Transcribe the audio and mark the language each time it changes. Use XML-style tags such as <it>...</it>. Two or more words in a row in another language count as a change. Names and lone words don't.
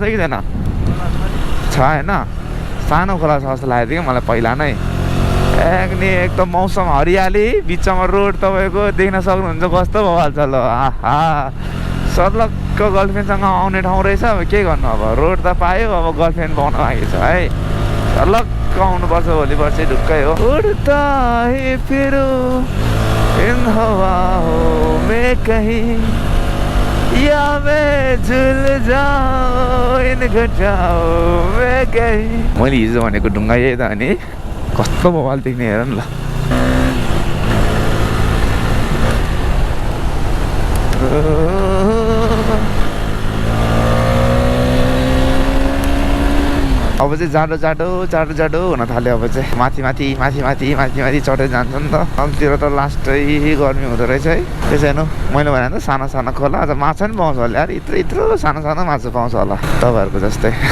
<ne>थियो यहाँ मुनि खोला छ कि छैन छ होइन सानो खोला छ जस्तो लागेको थियो कि मलाई पहिला नै एकदम मौसम हरियाली बिचमा रोड तपाईँको देख्न सक्नुहुन्छ कस्तो बवाल छ ल आहा सर्लकको गर्लफ्रेन्डसँग आउने ठाउँ रहेछ अब के गर्नु अब रोड त पायो अब गर्लफ्रेन्ड पाउन बाँकी छ है सर्लक आउनुपर्छ भोलि पर्सि ढुक्कै हो</ne> <hi>उड्ता है फिरू इन हवाओं में कहीं या मैं झुल जाऊं इन घटाओं में कहीं</hi> <ne>मैले हिजो भनेको ढुङ्गा यही त अनि कस्तो बवाल देख्ने हेर न ल अब चाहिँ जाडो हुन थाल्यो अब चाहिँ माथि चढ्दै जान्छ नि त अबतिर त लास्टै गर्मी हुँदो रहेछ है त्यसैले मैले भने त सानो सानो खोला अझ माछा पनि पाउँछ होला यार यत्रो सानो सानो माछा पाउँछ होला तपाईँहरूको जस्तै</ne>